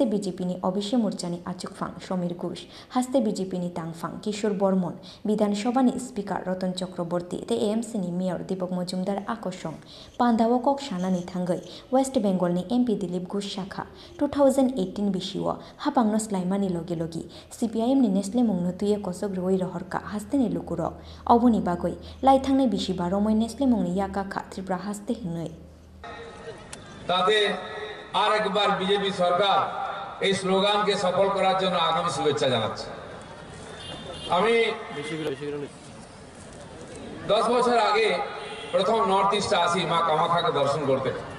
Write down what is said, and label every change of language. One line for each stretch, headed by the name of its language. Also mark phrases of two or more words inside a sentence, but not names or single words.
Kok Borok: बिजेपिनि अबिसि मोर्चानि आचुकफां समीर घोष हास्ते बिजेपिनि तांगफां किशोर बर्मन विधानसभानि स्पीकार रतन चक्रवर्ती ते AMCनि मेयर दीपक मजुमदार आकर्षण पान्दाव कक सानानि थांगै वेस्ट बेंगलनि MP दिलीप घोष शाखा 2018 बिशिव हापांगनो स्लाइमानि लगे लगी CPIM नि नेस्ले मुंगनतुये कसक रोय रहरका हास्तेनि लुकुरक अबनि बागै लाइथांनि बिशिबा रमय नेस्ले मुंगनि याका खात्रिप्रा हास्ते हिनय
Bangla: তাতে আরেকবার বিজেপি সরকার এই স্লোগানকে সফল করার জন্য আগামী শুভেচ্ছা জানাচ্ছি। আমি 10 বছর আগে প্রথম নর্থ ইস্টে আসি মা কামাখ্যাকে দর্শন করতে।